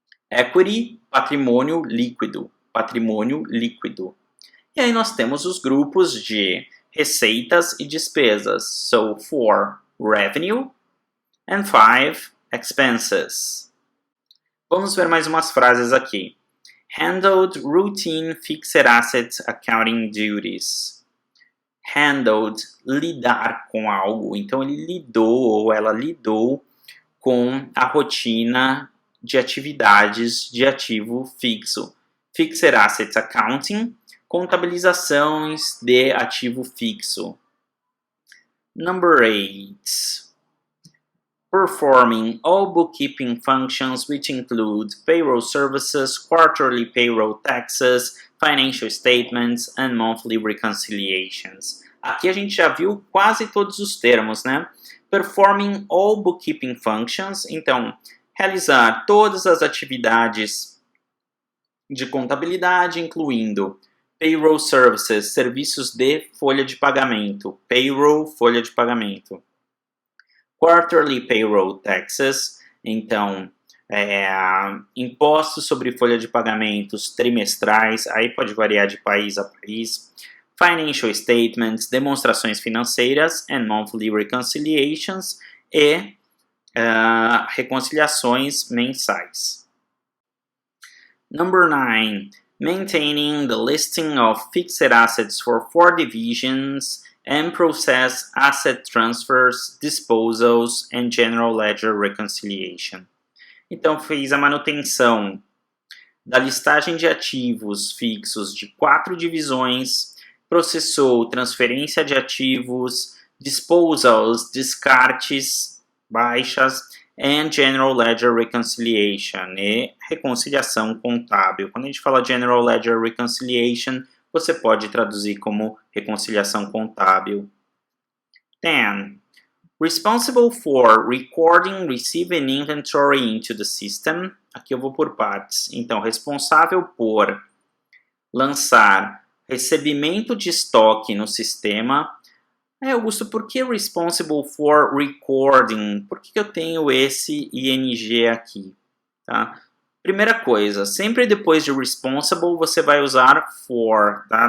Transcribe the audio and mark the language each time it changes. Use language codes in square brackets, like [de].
[pt] Equity, patrimônio líquido. Patrimônio líquido. E aí nós temos os grupos de receitas e despesas. [en] So, 4, revenue, and 5, expenses. [pt] Vamos ver mais umas frases aqui. [en] Handled routine fixed asset accounting duties. [pt] Handled, lidar com algo. Então ele lidou ou ela lidou com a rotina de atividades de ativo fixo. [en] Fixed Assets Accounting, [pt] contabilizações de ativo fixo. [en] Number 8. Performing all bookkeeping functions which include payroll services, quarterly payroll taxes, financial statements and monthly reconciliations. [pt] Aqui a gente já viu quase todos os termos, né? [en] Performing all bookkeeping functions, [pt] então realizar todas as atividades de contabilidade, incluindo [en] payroll services, [pt] serviços de folha de pagamento, payroll, folha de pagamento. [en] Quarterly payroll taxes, [pt] então, impostos sobre folha de pagamentos trimestrais, aí pode variar de país a país. [en] Financial statements, [pt] demonstrações financeiras, [en] and monthly reconciliations, [pt] e reconciliações mensais. [en] Number 9. Maintaining the listing of fixed assets for 4 divisions and process asset transfers, disposals and general ledger reconciliation. [pt] Então fez a manutenção da listagem de ativos fixos de 4 divisões, processou transferência de ativos, disposals, descartes, baixas, [en] and General Ledger Reconciliation, [pt] e reconciliação contábil. Quando a gente fala General Ledger Reconciliation, você pode traduzir como reconciliação contábil. 10. [en] Responsible for recording, receiving inventory into the system. [pt] Aqui eu vou por partes. Então, responsável por lançar recebimento de estoque no sistema. Augusto, por que [en] responsible for recording? [pt] Por que eu tenho esse ing aqui? Tá? Primeira coisa, sempre depois de responsible você vai usar for, tá?